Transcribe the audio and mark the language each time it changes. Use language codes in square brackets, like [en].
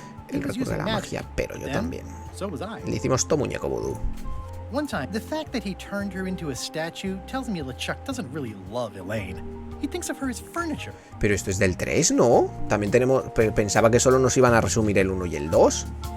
[es] El recuerdo de la magia, pero yo también. [en] So was I. [es] Le hicimos todo muñeco vudú. [en] One time, the fact that he turned her into a statue tells me LeChuck doesn't really love Elaine. He thinks of her as furniture. [es] Pero esto es del 3, ¿no? También tenemos... Pensaba que solo nos iban a resumir el 1 y el 2.